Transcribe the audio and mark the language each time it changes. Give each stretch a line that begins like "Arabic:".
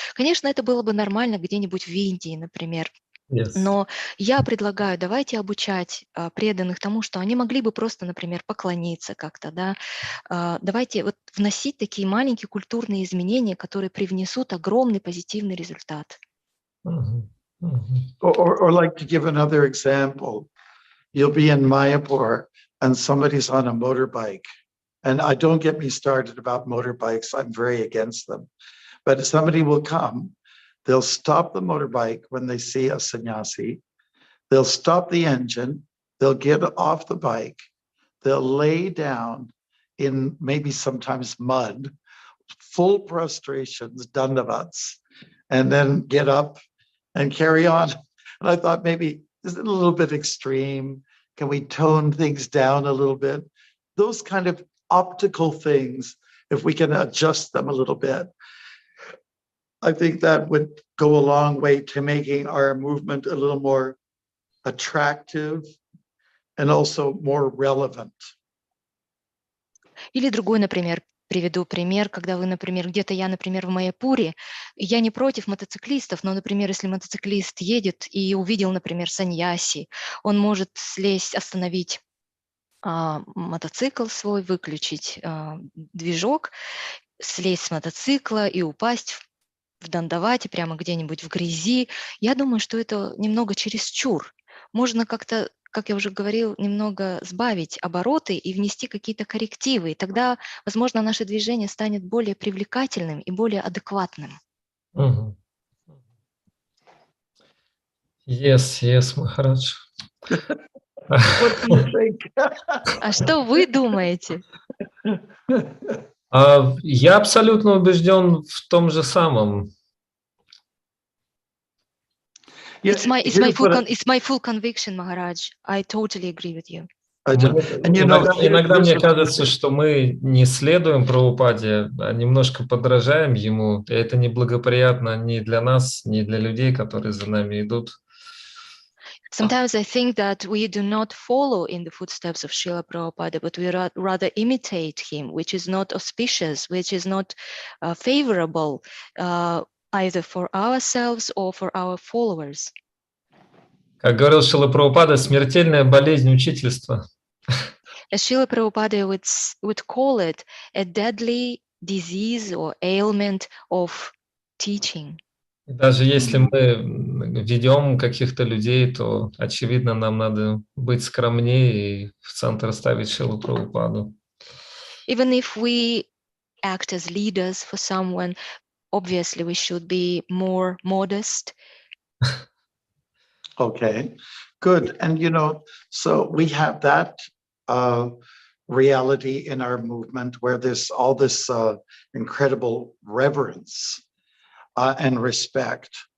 Russian: Конечно, это было бы нормально где-нибудь в Индии, например.
English: Yes.
Russian: Но я предлагаю, давайте обучать преданных тому, что они могли бы просто, например, поклониться как-то, да. Давайте вот вносить такие маленькие культурные изменения, которые привнесут огромный позитивный результат.
English: Or like to give another example, you'll be in Mayapur and somebody's on a motorbike. And don't get me started about motorbikes. I'm very against them. But somebody will come. They'll stop the motorbike when they see a sannyasi. They'll stop the engine. They'll get off the bike. They'll lay down in maybe sometimes mud, full prostrations, dandavats, and then get up and carry on. And I thought maybe, is it a little bit extreme? Can we tone things down a little bit? Those kind of optical things, if we can adjust them a little bit, I think that would go a long way to making our movement a little more attractive and also more relevant.
Russian: Или другой, например, приведу пример, когда вы, например, я, например, в Майяпуре, я не против мотоциклистов, но, например, если мотоциклист едет и увидел, например, саньяси, он может слезть, остановить мотоцикл свой, выключить движок, слезть с мотоцикла и упасть в дандавате, прямо где-нибудь в грязи. Я думаю, что это немного чересчур. Можно как-то, как я уже говорил, немного сбавить обороты и внести какие-то коррективы. И тогда, возможно, наше движение станет более привлекательным и более адекватным.
English: Yes, Махарадж. What do you think?
Russian: А что вы думаете? Я абсолютно убежден в том же самом.
English: It's my full conviction, Maharaj. I totally agree with you.
Russian: Иногда мне кажется, что мы не следуем Прабхупаде, а немножко подражаем ему. И это неблагоприятно ни для нас, ни для людей, которые за нами идут.
English: Sometimes I think that we do not follow in the footsteps of Srila Prabhupada, but we rather imitate him, which is not auspicious, which is not favorable either for ourselves or for our followers.
Russian: Как говорил Шрила Прабхупада, смертельная болезнь учительства.
English: As Srila Prabhupada would call it a deadly disease or ailment of teaching.
Russian: Даже если мы ведем каких-то людей, то, очевидно, нам надо быть скромнее и в центр ставить Шрилу Прабхупаду.
English: Even if we act as leaders for someone, obviously we should be more modest. Okay, good. And so we have that reality in our movement where there's all this incredible reverence and respect.